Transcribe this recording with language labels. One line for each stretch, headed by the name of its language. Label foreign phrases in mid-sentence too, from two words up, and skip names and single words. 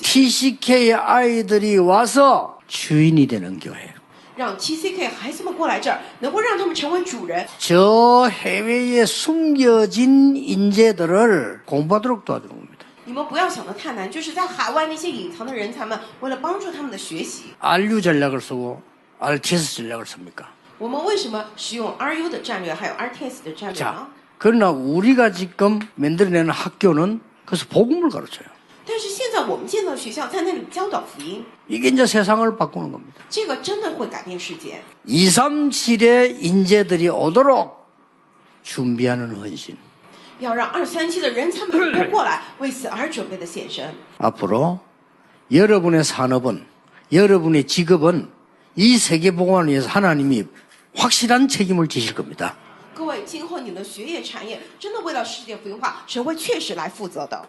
Korean: TCK 아이들이 와서 주인이 되는 교회.
Chinese: 让 TCK 孩子们过来这儿，能够让他们成为主人。
Korean: 저 해외에 숨겨진 인재들을 공부하도록 도와주는 겁니다.
Chinese: 你们不要想得太难，就是在海外那些隐藏的人才们，为了帮助他们的学习，
Korean: RU 전략을 쓰고 RTS 전략을 씁니까?
Chinese: 我们为什么使用 RU 的战略，还有 RTS 的战略呢
Korean: 자, ？ 그러나 우리가 지금 만들어내는 학교는 그래서 복음을 가르쳐요.
Chinese: 但是现在我们建造学校，在那里教导福音，
Korean: 이게 이제 세상을 바꾸는 겁니다.
Chinese: 这个真的会改变世界。
Korean: 237의 인재들이 오도록 준비하는 헌신.
Chinese: 要让237的人才们能够过来，为此而准备的献身。
Korean: 앞으로 여러분의 산업은, 여러분의 직업은 이 세계 복음을 위해서 하나님이 확실한 책임을 지실 겁니다.
Chinese: 各位，今后你们的学业产业真的为了世界福音化，神会确实来负责的。